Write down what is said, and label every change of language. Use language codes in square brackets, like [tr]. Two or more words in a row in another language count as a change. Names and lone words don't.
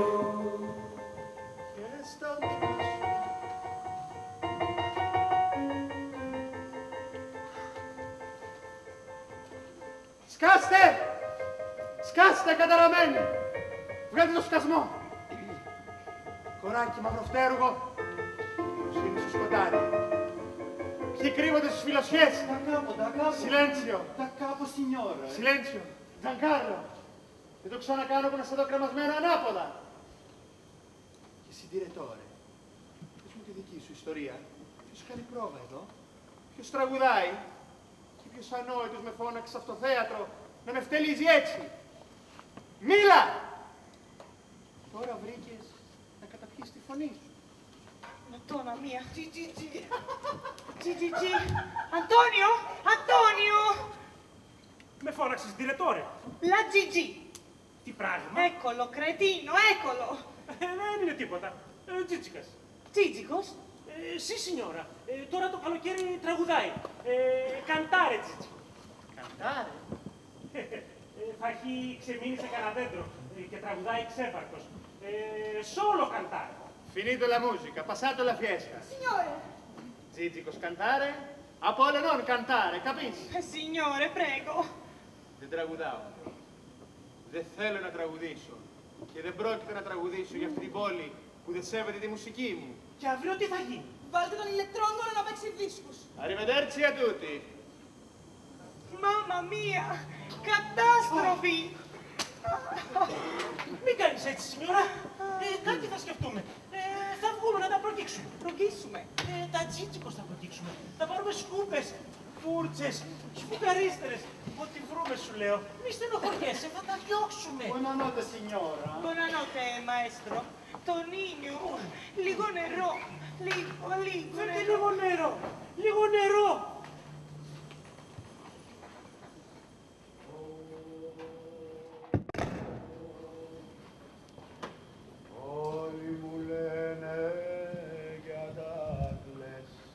[el] Και στα σκάστε! Σκάστε καταραμένοι! Βγάλτε το σκασμό! Κοράκι μαυροφτέρουγο, είναι στο σκοτάδι. Ποιοι κρύβονται στις φιλοσιές! [it] Da capo. Silenzio! Da capo, signore. Silenzio! Giancarlo! [el] Δεν το ξανακάνω που να σε δω κρεμασμένο ανάποδα! Και εσύ, διρετόρε, πες μου τη δική σου ιστορία. Ποιος κάνει πρόβα εδώ, ποιος τραγουδάει και ποιος ανόητος με φώναξε στο θέατρο να με φτελίζει έτσι. Μίλα! Τώρα βρήκες να καταπιείς τη φωνή σου. [it] Madonna mia. Gigi. Antonio! Antonio! [el] Με φώναξες διρετόρε. [it] La Gigi. [el] Τι πράγμα. [it] Eccolo, cretino, eccolo. [el] Δεν είναι τίποτα. Τζίτσικας. Τζίτζικος. [it] Sì, signora. [el] Τώρα το καλοκαίρι τραγουδάει. Καντάρε, Τζίτσικο. Καντάρε. Θα έχει ξεμείνει σε κανένα δέντρο και τραγουδάει ξέπαρκος. [it] Solo cantare. Finito la musica, passato la fiesta. Signore. Τζίτσικος cantare, Apollo non cantare, capisci? Signore, prego. [el] Δεν τραγουδάω. Δεν θέλω να τραγουδήσω. Και δεν πρόκειται να τραγουδήσω για αυτή την πόλη που δεν σέβεται τη μουσική μου. Και αύριο τι θα γίνει. Βάλτε τον ηλεκτρόγκολο να παίξει δίσκους. [it] Arrivederci a tutti. Mamma mia, [el] κατάστροφη. Μην κάνεις έτσι, signora. Κάτι θα σκεφτούμε. Θα βγούμε να τα προκύξουμε. Προκύσουμε. Τα Τζίτσικος θα προκύξουμε. Θα πάρουμε σκούπες, φούρτσες, σφουγγαρίστερες. Ό,τι βρούμε, σου λέω. Μη στενοχωριέσαι, θα τα διώξουμε. [it] Buonanotte, signora. Buonanotte, maestro. Tonino, [el] λίγο νερό. Λίγο Φέρτε νερό. λίγο νερό. Λίγο νερό. Όλοι μου λένε για τα κλαις.